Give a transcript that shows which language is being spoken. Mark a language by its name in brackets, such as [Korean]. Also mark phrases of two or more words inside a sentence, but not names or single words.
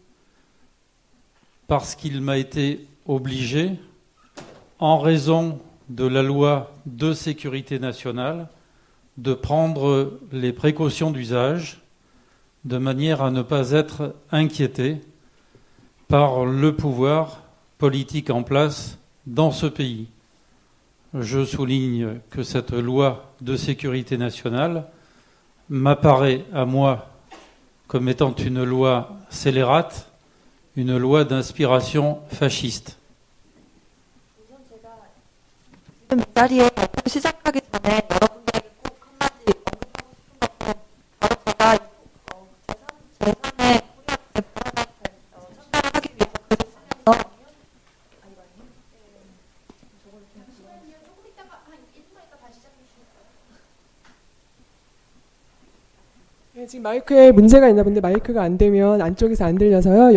[French] parce qu'il m'a été obligé, en raison de la loi de sécurité nationale, de prendre les précautions d'usage de manière à ne pas être inquiété par le pouvoir politique en place dans ce pays. Je souligne que cette loi de sécurité nationale m'apparaît à moi comme étant une loi scélérate, une loi d'inspiration fasciste. [Korean] 이 자리에 발표 시작하기 전에 여러분들에게 꼭 한마디 언급하고 싶은 건 바로 제가 제3의 코리아 제8에 참가를 하기 위해서 글을 쓰면서 지금 마이크에 문제가 있나 본데 마이크가 안 되면 안쪽에서 안 들려서요.